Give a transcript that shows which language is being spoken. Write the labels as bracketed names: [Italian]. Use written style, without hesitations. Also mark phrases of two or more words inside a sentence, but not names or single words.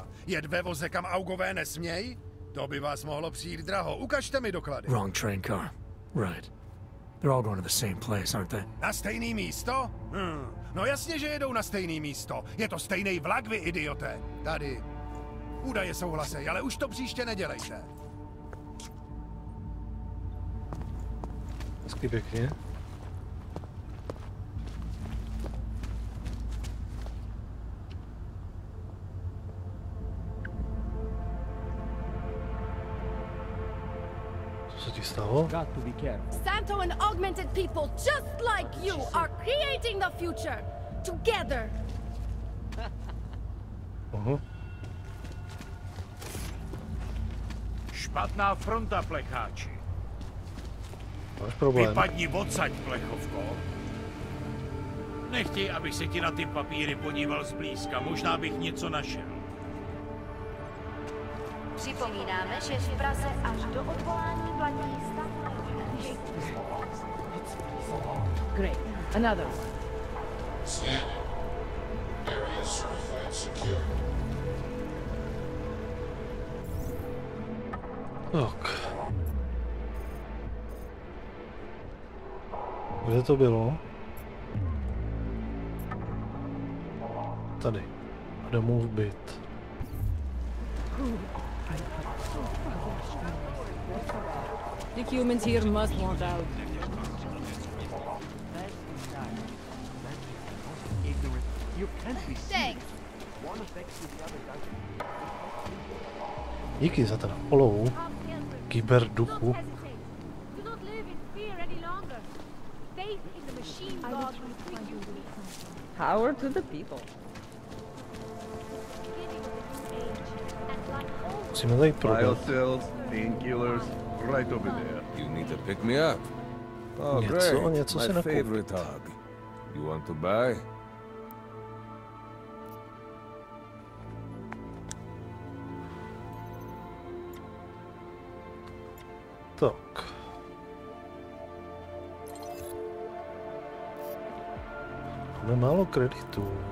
[Czech] Jet ve voze, kam augové nesměj? To by vás mohlo přijít draho. Ukažte mi doklady. [English] Wrong train car. Right. They're all going to the same place, aren't they? [Czech] Na stejný místo? No jasně, že jedou na stejný místo. Je to stejný vlak, vy idioté. Tady. Údaje souhlasej, ale už to příště nedělejte. Hezky pěkně. [English] Got to be careful. Santo and augmented people just like you are creating the future together. [Czech] Špatná fronta, plecháči. Máš problém. Vypadni odsaď, plechovko. Nechtěj, abych se ti na ty papíry podíval zblízka. Možná bych něco našel. Připomínáme, že v Praze až do odvolání platí stav. [English] Great. Another one. Area certified secure. [Czech] Tak. Kde to bylo? Tady. Domův byt. [English] The humans here must want out. Thanks. [Czech] Díky za ten follow. Kyberduchu. [English] Do not live in fear any longer. Faith in the machine God will bring you. Power to the people. [Czech] Musíme tady prodat. [English] Painkillers, right over there. You need to pick me up. Oh, [Czech] něco si [English] my [Czech] nakoupit. [English] favorite hobby. You want to buy? [Czech] Tak. Máme málo kreditů.